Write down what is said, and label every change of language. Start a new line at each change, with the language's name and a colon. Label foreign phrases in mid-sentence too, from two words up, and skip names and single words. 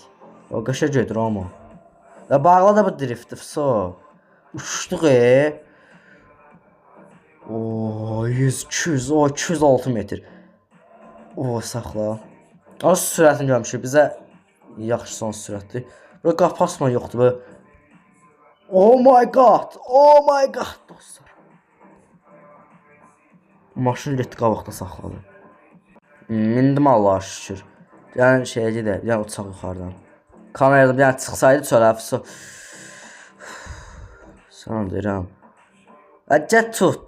Azerbaijani: O qəşəng gedir amma. Və bağla da bu drifti. Uçduq O 100, 200, o 206 metr. O saxla. Az sürətini görmüşük. Bizə yaxşı son sürətdir. Burada qapı asma yoxdur. Böyle.
English: Oh my god. Oh my god
Azerbaijani: dostlar. Maşın getdi qabaqda saxladı. Mindim Allah'a şükür. Yəni şeyə gedək. Yəni uçaq yuxarıdan. Kamerada bir yəni çıxsaydı çölə. Sana deyirəm. Əcət tut.